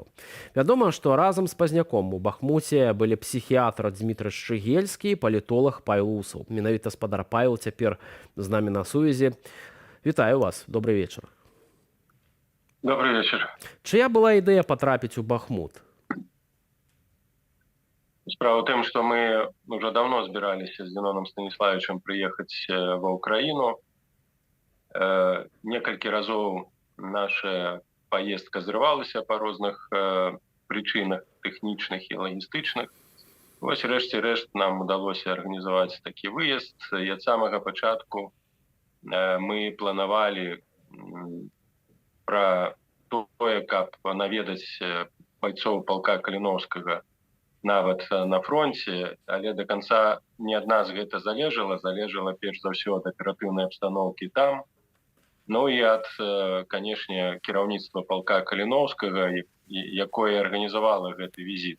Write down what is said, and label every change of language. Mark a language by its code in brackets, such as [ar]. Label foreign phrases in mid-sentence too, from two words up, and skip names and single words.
[be] Вядома, што разам з Пазняком у Бахмуце былі псіхіятр Дзмітрый Шчыгельскі і палітолог Павел Усаў. Менавіта спадар Павел цяпер з намі на сувязі. Вітаю вас, добрый вечар. [ru] Добрый вечер. [be] Чия была ідэя потрапіць у Бахмут? [ru] Справа в том, что мы уже давно собирались с Зеноном Станиславовичем приехать в Украину. Несколько разов наша поездка взрывалась по разных причинах техничных и логистичных. [uk] Ось решті-решт [ru] нам удалось организовать такий выезд. И от самого початку мы планировали [be] про тое, каб наведаць бойцоў палка Каліноўскага нават на фронте, але [ru] до конца [be] не ад нас гэта залежала перш за ўсё ад аператыўнай абстаноўкі там, ну і ад, канешне, кіраўніцтва палка Каліноўскага, якое арганізавала гэты візіт.